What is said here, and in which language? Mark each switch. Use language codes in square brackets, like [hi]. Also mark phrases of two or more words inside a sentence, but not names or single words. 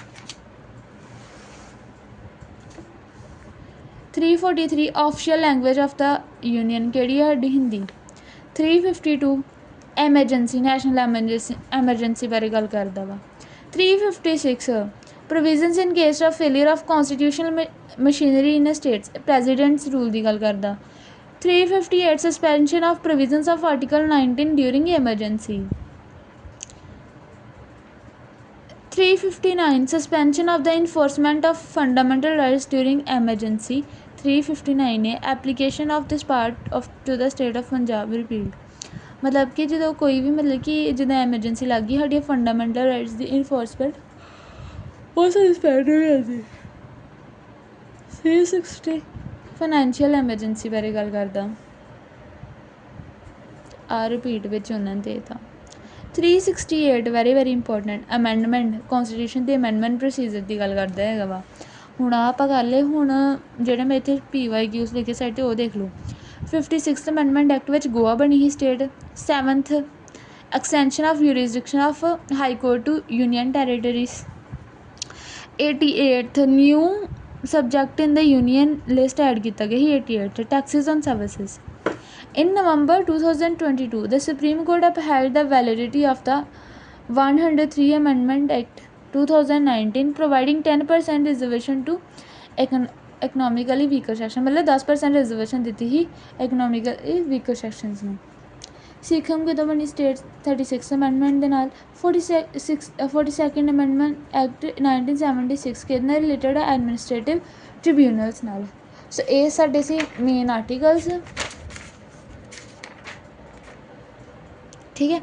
[en] 343 official language of the union [pa] ਕਿਹੜੀ ਹੈ ਸਾਡੀ ਹਿੰਦੀ। 352 [en] emergency national emergency [pa] ਬਾਰੇ ਗੱਲ ਕਰਦਾ ਵਾ। [en] 356 provisions in case of failure of constitutional machinery in states president's rule [pa] ਦੀ ਗੱਲ ਕਰਦਾ। [en] 358 suspension of provisions of article 19 during emergency 359 suspension of the enforcement of fundamental rights during emergency 359 है application of this part of to the state of Punjab repealed [hi] मतलब कि जो कोई भी मतलब कि जो एमरजेंसी लग गई साड़ी [en] fundamental rights [hi] की इन्फोर्समेंट वो सस्पेंड हो जाती। [pa] 360 [en] financial emergency [pa] ਬਾਰੇ ਗੱਲ ਕਰਦਾ ਆ ਰਿਪੀਟ ਵਿੱਚ ਉਹਨਾਂ ਨੇ ਦੇਤਾ। 368 [en] very important amendment constitution [pa] ਦੇ [en] amendment procedure [pa] ਦੀ ਗੱਲ ਕਰਦਾ ਹੈਗਾ ਵਾ। ਹੁਣ ਆਹ ਆਪਾਂ ਕਰ ਲਏ ਹੁਣ ਜਿਹੜੇ ਮੈਂ ਇੱਥੇ PYQs ਲਿਖੇ ਸਾਈਡ 'ਤੇ ਉਹ ਦੇਖ ਲਓ। [en] 56th amendment act [pa] ਵਿੱਚ ਗੋਆ ਬਣੀ ਸੀ ਸਟੇਟ। [en] 7th extension of jurisdiction of high court to union territories. 88th new subject in the union list add [pa] ਕੀਤਾ ਗਿਆ ਸੀ [en] 88 taxes on services. In November 2022, the Supreme Court upheld the validity of the 103 Amendment Act 2019, providing 10% reservation to economically weaker section मतलब 10% reservation [pa] ਦਿੱਤੀ ਸੀ [en] economically weaker sections ਨੂੰ। [pa] ਸਿੱਖਮ ਕਿਦੋਂ ਬਣੀ ਸਟੇਟ 36 ਅਮੈਂਡਮੈਂਟ ਦੇ ਨਾਲ। 42nd [en] amendment act [pa] 1976 ਕਿਹਦੇ ਨਾਲ ਰਿਲੇਟਡ ਹੈ [en] administrative tribunals [pa] ਨਾਲ। ਸੋ ਇਹ ਸਾਡੇ ਸੀ [en] main articles [pa] ਠੀਕ ਹੈ।